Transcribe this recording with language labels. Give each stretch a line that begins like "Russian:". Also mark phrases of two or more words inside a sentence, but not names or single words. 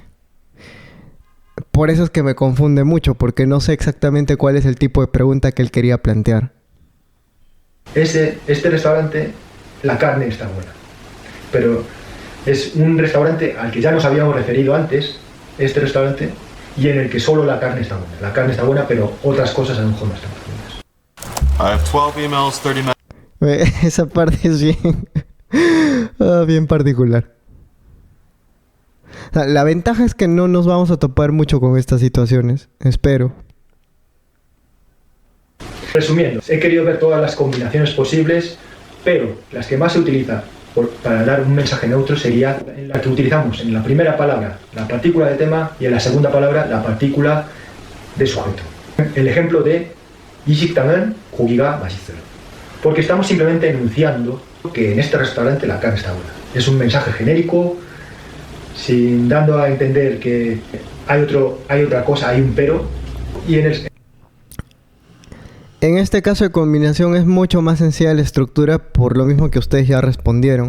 Spanish: Por eso es que me confunde mucho, porque no sé exactamente cuál es el tipo de pregunta que él quería plantear. Este restaurante, la carne está buena, pero es un restaurante al que ya nos habíamos referido antes, este restaurante, y en el que solo la carne está buena. La carne está buena, pero otras cosas a lo mejor no están buenas.
English: I have 12 emails, 30 minutes.
Spanish: Esa parte es bien particular. O sea, la ventaja es que no nos vamos a topar mucho con estas situaciones, espero. Resumiendo, he querido ver todas las combinaciones posibles, pero las que más se utilizan para dar un mensaje neutro sería la que utilizamos en la primera palabra, la partícula de tema, y en la segunda palabra, la partícula de sujeto. El ejemplo de
Korean: 이 식당은 고기가 맛있어요.
Spanish: Porque estamos simplemente enunciando que en este restaurante la carne está buena. Es un mensaje genérico, sin dando a entender que hay otra cosa, hay un pero, y en este caso de combinación es mucho más sencilla la estructura, por lo mismo que ustedes ya respondieron.